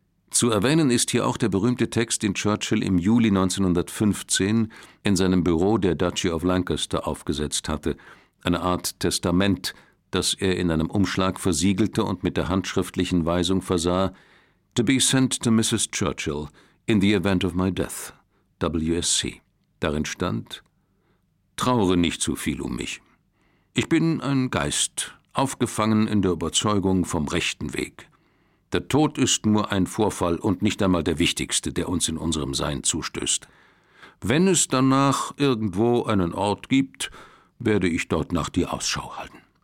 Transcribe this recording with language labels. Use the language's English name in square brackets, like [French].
[German] Zu erwähnen ist hier auch der berühmte Text, den Churchill im Juli 1915 in seinem Büro der Duchy of Lancaster aufgesetzt hatte, eine Art Testament, das er in einem Umschlag versiegelte und mit der handschriftlichen Weisung versah: [English] To be sent to Mrs. Churchill in the event of my death, WSC. [German] Darin stand: Trauere nicht zu viel um mich. Ich bin ein Geist, aufgefangen in der Überzeugung vom rechten Weg. Der Tod ist nur ein Vorfall und nicht einmal der wichtigste, der uns in unserem Sein zustößt. Wenn es danach irgendwo einen Ort gibt, werde ich dort nach dir Ausschau halten.